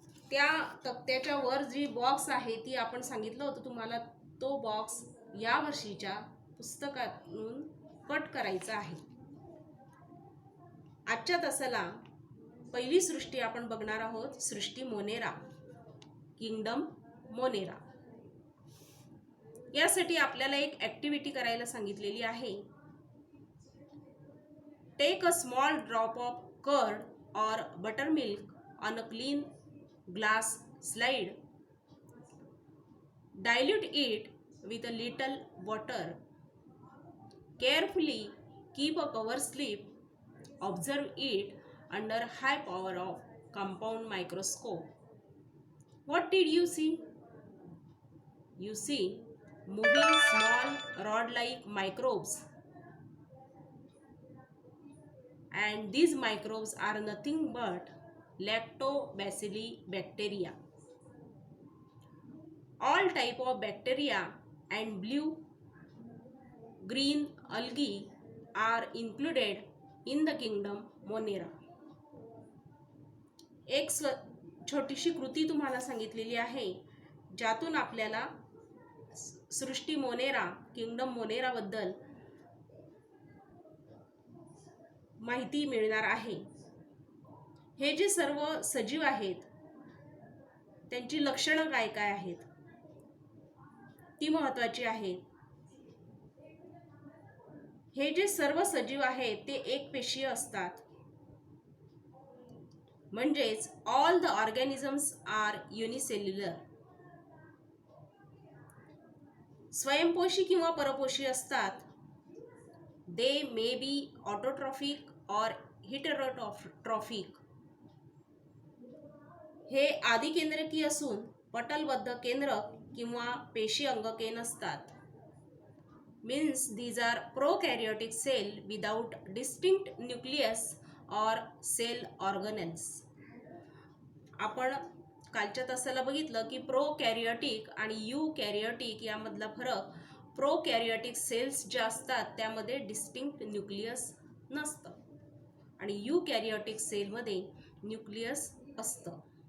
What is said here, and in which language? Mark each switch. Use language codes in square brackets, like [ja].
[mr] त्या तक्त्याच्या वर जी बॉक्स आहे ती आपण सांगितलं होतं तुम्हाला, तो बॉक्स या वर्षीच्या पुस्तकातून कट करायचा आहे. आजच्या तासाला पहिली सृष्टी आपण बघणार आहोत, सृष्टी मोनेरा, किंगडम मोनेरा. यासाठी आपल्याला एक ऍक्टिव्हिटी करायला सांगितलेली आहे. [en] Take a small drop of curd और butter milk on a clean glass slide, dilute it with a little water, carefully keep a cover slip, observe it under high power of compound microscope. What did you see? You see moving small rod like microbes, and these microbes are nothing but lactobacilli bacteria. All type of bacteria and blue green algae are included in the kingdom Monera. [mr] एक छोटीशी कृती तुम्हाला सांगितलेली आहे ज्यातून आपल्याला सृष्टी Monera, kingdom Monera बद्दल माहिती मिळणार आहे. हे जे सर्व सजीव आहेत त्यांची लक्षणं काय काय आहेत ती महत्त्वाची आहेत. हे जे सर्व सजीव आहेत ते एकपेशीय असतात, म्हणजेच [en] All the organisms are unicellular. [mr] स्वयंपोषी किंवा परपोषी असतात. [en] They may be autotrophic और heterotrophic. [mr] हे आदिकेंद्रकी असून पटलबद्ध केंद्रक किंवा पेशी अंगके नसतात. [en] Means these are prokaryotic cell without distinct nucleus और cell organelles. [mr] आपण कालच्या तासाला बघितलं की प्रोकॅरियोटिक आणि यूकॅरियोटिक यामधला फरक. प्रोकॅरियोटिक सेल्स ज्या असतात त्यामध्ये डिस्टिंक्ट न्यूक्लियस नसतं आणि यूकॅरियोटिक सेलमध्ये न्यूक्लियस असतं.